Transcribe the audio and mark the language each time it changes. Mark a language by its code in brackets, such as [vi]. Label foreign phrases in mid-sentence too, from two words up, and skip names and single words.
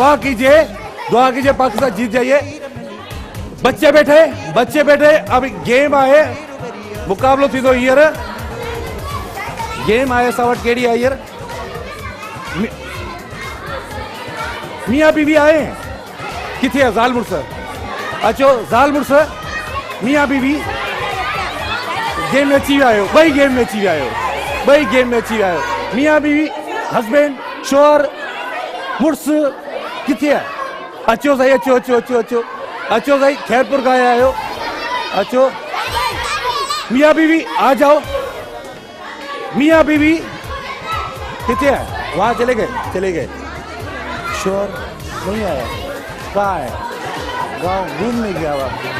[ur] दुआ कीजिए पाकिस्तान जीत जाइए। बच्चे बैठे अब गेम आए, [sd] मुकाबलो थी तो हींअर गेम आए सावट केड़ी है हींअर। [ur] मियाँ बीवी आए हैं, [sd] किथे है ज़ाल मुड़स? अचो ज़ाल मुड़स मियाँ बीवी गेम में अची विया आहियो, ॿई गेम में अची विया आहियो। मियाँ बीवी हस्बैंड शोहर मुड़स किथे है? अचो साईं, अचो साईं, [ur] خیرپور کا آیا ہو. [sd] अचो [ur] मियाँ बीवी आ जाओ। [sd] मियाँ बीवी किथे है? [ur] वहां चले गए। शोर नहीं आया, कहाँ है? गांव घूमने गया हुआ।